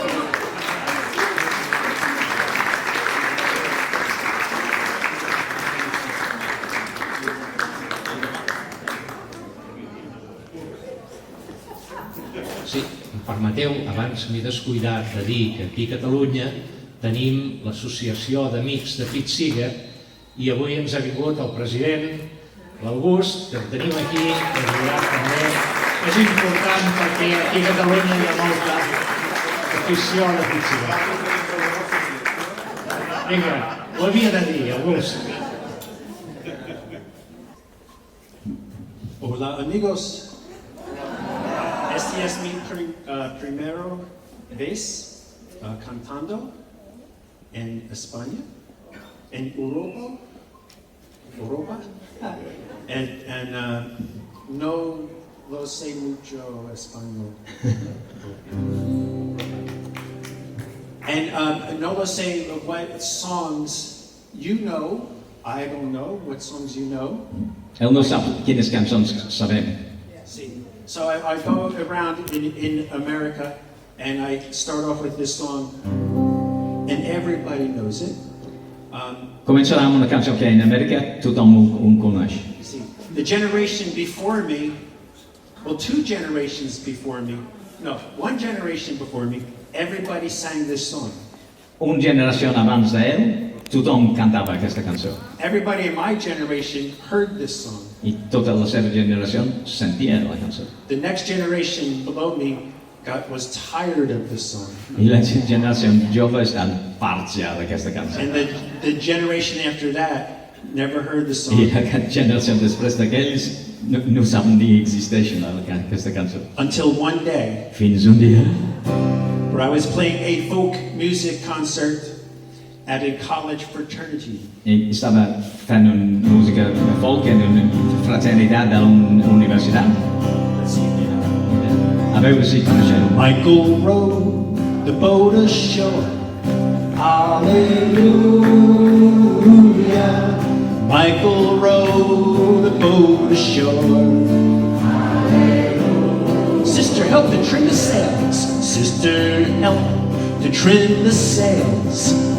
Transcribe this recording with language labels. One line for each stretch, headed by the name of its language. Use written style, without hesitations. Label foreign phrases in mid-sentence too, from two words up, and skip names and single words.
Catalan: Sí, em permeteu, abans m'he descuidat de dir que aquí a Catalunya tenim l'associació d'amics de Seeger i avui ens ha vingut el president, l'August, que el tenim aquí, que veurà també. És important perquè aquí a Catalunya hi ha molta afició a la Seeger. Vinga, ho havia de dir, August.
Spanish: Hola amigos, esta es mi primera vez cantando en España, en Europa, and no lo sé mucho español.
English: And
Spanish: no lo sé
English: what songs you know. I don't know what songs you know.
Catalan: Ell no sap quines cançons sabem.
English: See, so I go around in America and I start off with this song and everybody knows it.
Catalan: Començarà amb una cançó que en Amèrica tothom ho coneix.
English: See, the generation before me, well, two generations before me, no, one generation before me, everybody sang this song.
Catalan: Una generació abans d'ell, tothom cantava aquesta cançó.
English: Everybody in my generation heard this song.
Catalan: I tota la seva generació sentia la cançó.
English: The next generation below me was tired of this song.
Catalan: I la generació jove estan farts ja d'aquesta cançó.
English: And the generation after that never heard the song.
Catalan: I la generació després d'aquells no saben ni existeix aquesta cançó.
English: Until one day,
Catalan: Fins un dia,
English: where I was playing a folk music concert at a college fraternity.
Catalan: estava fent una música folk en una fraternitat de una universitat.
English: Let's see if you know.
Catalan: A veure si coneixeu.
English: Michael rowed the boat ashore. Hallelujah. Michael rowed the boat ashore. Hallelujah. Sister, help to trim the sails. Sister, help to trim the sails.